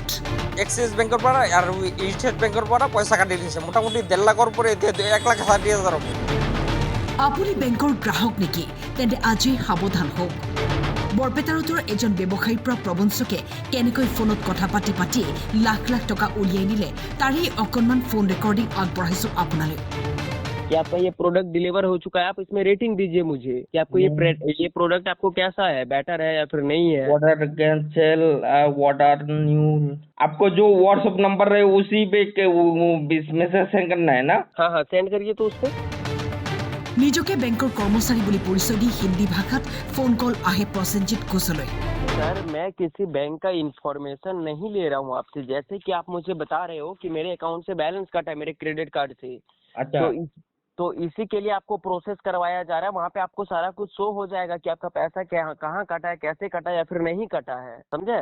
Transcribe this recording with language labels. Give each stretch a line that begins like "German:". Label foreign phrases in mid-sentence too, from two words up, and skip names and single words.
Assamese: এক্সিছ বেংকৰ পৰা আৰু ষ্টেট বেংকৰ পৰা পইচা কাটি দিছে, মোটামুটি 1.5 লাখৰ পৰা এতিয়া 1,60,000 হ'ব। আপুনি বেংকৰ গ্ৰাহক নেকি? তেন্তে আজি সাৱধান হওক। বৰপেটাৰতৰ এজন ব্যৱসায়ীৰ পৰা প্ৰবঞ্চকে কেনেকৈ ফোনত কথা পাতি পাতি লাখ লাখ টকা উলিয়াই নিলে তাৰেই অকণমান
English: phone recording
Assamese: আগবঢ়াইছো আপোনালৈ।
Hindi: कि आपका ये
English: product deliver
Hindi: हो चुका है, आप इसमें रेटिंग दीजिए मुझे कि आपको ये प्रोडक्ट आपको कैसा है, बेटर है या फिर नहीं है।
English: order cancel, order new.
Hindi: आपको जो व्हाट्सएप नंबर है उसी पे
English: message send
Hindi: करना है ना? हाँ हाँ सेंड करिए तो उस पर।
Assamese: নিজকে বেংকৰ কৰ্মচাৰী বুলি পৰিচয় দি হিন্দী ভাষাত ফোন কল আহে প্ৰসেনজিৎ ঘোষলৈ।
Hindi: सर मैं किसी बैंक का इंफॉर्मेशन नहीं ले रहा हूँ आपसे, जैसे कि आप मुझे बता रहे हो कि मेरे अकाउंट से बैलेंस कटा है मेरे
English: credit card
Hindi: से। अच्छा। तो इसी के लिए आपको प्रोसेस करवाया जा रहा है। वहाँ पे आपको सारा कुछ शो हो जाएगा कि आपका पैसा कहाँ कटा है, कैसे कटा है या फिर नहीं कटा है, समझे?